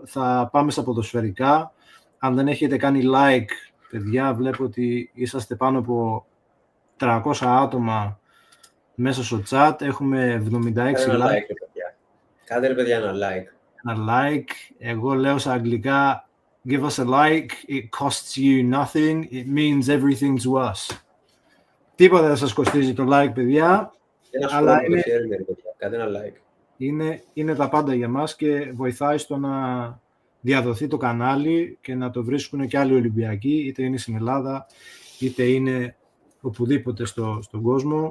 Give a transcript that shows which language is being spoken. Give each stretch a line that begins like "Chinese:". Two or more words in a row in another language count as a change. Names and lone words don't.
Greek: Θα πάμε στα ποδοσφαιρικά. Αν δεν έχετε κάνει like, παιδιά, βλέπω ότι είσαστε πάνω από 300 άτομα μέσα στο chat. Έχουμε 76 like. Κάντε ρε παιδιά ένα like. Ένα like. Εγώ λέω στα αγγλικά,
English: give us a like. It costs you nothing. It means everything to us.
Greek: Τίποτα δεν σας κοστίζει το like, παιδιά. Αλλά κάντε ένα like. Είναι τα πάντα για μας και βοηθάει στο να διαδοθεί το κανάλι και να το βρίσκουν και άλλοι Ολυμπιακοί, είτε είναι στην Ελλάδα, είτε είναι οπουδήποτε στον κόσμο.